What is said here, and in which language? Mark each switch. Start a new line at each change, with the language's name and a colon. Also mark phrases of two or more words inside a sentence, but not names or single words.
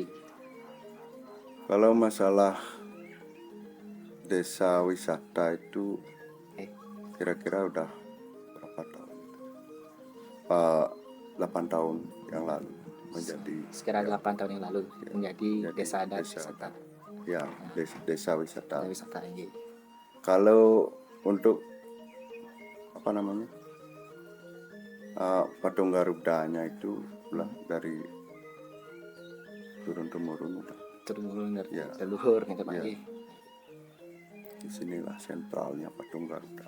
Indonesian: Kalau masalah desa wisata itu kira-kira udah berapa tahun? 8 tahun yang lalu menjadi Sekitar 8 tahun yang lalu menjadi Jadi desa adat desa wisata. ya desa wisata. Wisata ini. Kalau untuk patung Garudanya itu udah dari turun temurun udah. Turun dari Ya. leluhur gitu Pak. Ya. Di sinilah sentralnya patung Garuda.